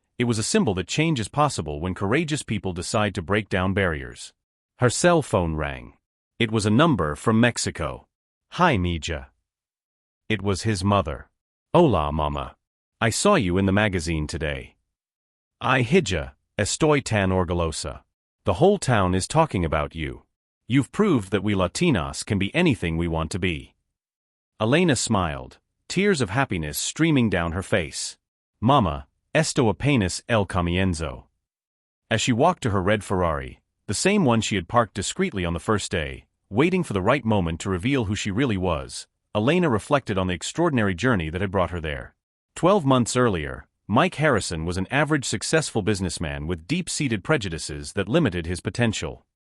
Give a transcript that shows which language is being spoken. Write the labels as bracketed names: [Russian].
[English] It was a symbol that change is possible when courageous people decide to break down barriers. Her cell phone rang. It was a number from Mexico. Hi, Mija. It was his mother. [Spanish] Hola, mama. [English] I saw you in the magazine today. [Spanish] I hija, estoy tan orgullosa. [English] The whole town is talking about you. You've proved that we Latinas can be anything we want to be. Elena smiled, tears of happiness streaming down her face. [Spanish] Mama, esto apenas el comienzo. [English] As she walked to her red Ferrari, the same one she had parked discreetly on the first day, waiting for the right moment to reveal who she really was, Elena reflected on the extraordinary journey that had brought her there. 12 months earlier, Mike Harrison was an average successful businessman with deep-seated prejudices that limited his potential.